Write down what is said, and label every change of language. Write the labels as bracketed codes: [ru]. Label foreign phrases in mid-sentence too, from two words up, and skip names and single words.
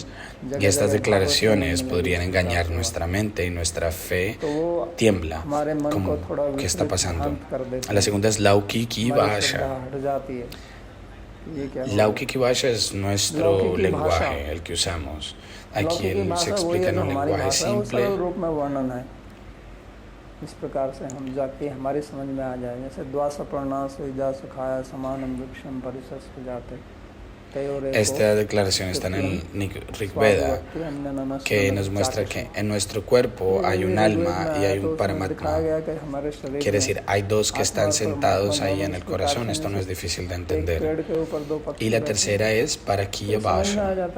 [es] Y estas declaraciones podrían engañar nuestra mente y nuestra fe tiembla. ¿Qué está pasando? La segunda es Laukiki Vasha. Laukiki Vasha es nuestro lenguaje, el que usamos. Aquí él se explica en un lenguaje simple. [hi] इस प्रकार से हम जाके हमारे समझ में आ जाए, जैसे [sa] द्वासपर्णा सुजा सुखाया समानम वृक्षम परिसस जाते. [es] Esta declaración está en el Rig Veda, que nos muestra que en nuestro cuerpo hay un alma y hay un Paramatma. Quiere decir, hay dos que están sentados ahí en el corazón. Esto no es difícil de entender. Y la tercera es Parakya Vasha.